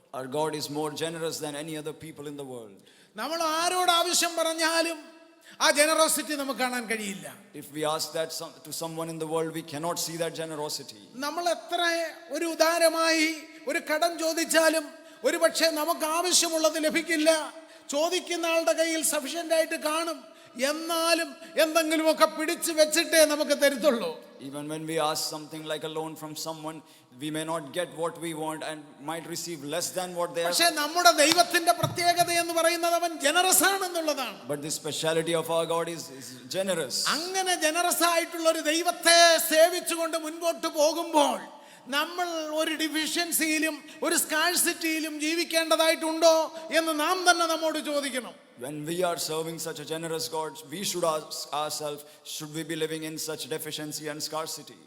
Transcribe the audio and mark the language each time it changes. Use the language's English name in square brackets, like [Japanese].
[English] Our God is more generous than any other people in the world. [Malayalam] നമ്മൾ ആരോട് ആവശ്യം പറഞ്ഞാലും ആ ജനറോസിറ്റി നമുക്ക് കാണാൻ കഴിയില്ല. [English] If we ask that to someone in the world, we cannot see that generosity. [Malayalam] നമ്മൾ എത്ര ഒരു ഉദാരമായി ഒരു കടം ചോദിച്ചാലും ഒരുപക്ഷെ നമുക്ക് ആവശ്യമുള്ളത് ലഭിക്കില്ല. ചോദിക്കുന്ന ആളുടെ കയ്യിൽ സഫിഷ്യന്റ് ആയിട്ട് കാണും, എന്നാലും എന്തെങ്കിലുമൊക്കെ പിടിച്ചു വെച്ചിട്ടേ നമുക്ക് തരുത്തുള്ളൂ. [English] Even when we ask something like a loan from someone, we may not get what we want and might receive less than what they have. [Malayalam] പക്ഷേ നമ്മുടെ ദൈവത്തിന്റെ പ്രത്യേകത എന്ന് പറയുന്നത് അവൻ generous ആണെന്നുള്ളതാണ്. [English] But the speciality of our God is generous. [Malayalam] അങ്ങനെ generous ആയിട്ടുള്ള ഒരു ദൈവത്തെ സേവിച്ചുകൊണ്ട് മുൻപോട്ട് പോകുമ്പോൾ നമ്മൾ ഒരു ഡിഫിഷ്യൻസിയിലും ഒരു സ്കാഴ്സിറ്റിയിലും ജീവിക്കേണ്ടതായിട്ടുണ്ടോ എന്ന് നാം തന്നെ നമ്മോട് ചോദിക്കണം. [English] When we are serving such a generous God, we should ask ourselves, should we be living in such deficiency and scarcity?